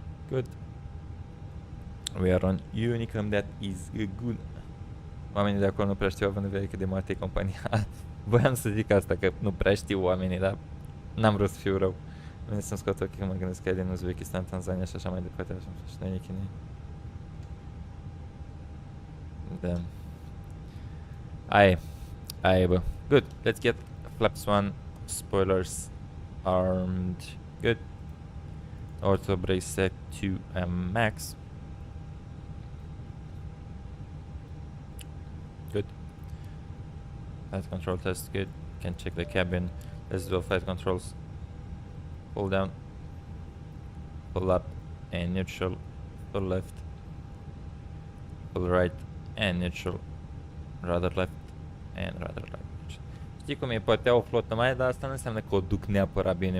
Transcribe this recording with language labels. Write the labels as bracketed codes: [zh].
[en] Good. We are on Unicum, that is good. [ro] Oamenii de acolo nu prea știu, având în vedere cât de mare e compania. Voiam să zic asta, că nu prea știu oamenii, dar n-am vrut să fiu rău. Vine să-mi scot ochii că mă gândesc că e din Uzbekistan, Tanzania și așa mai departe, așa și noi chinei. Da. Aia, bă. [en] Good, let's get flaps 1, spoilers armed. Good. Auto brake set to max. Good. Flight control test, good. Can check the cabin. Let's do flight controls. Pull down, pull up and neutral, pull left, pull right and neutral, rather left and rather right. [ro] Știi cum e, poate au o flotă mai, dar asta nu înseamnă că o duc neapărat bine.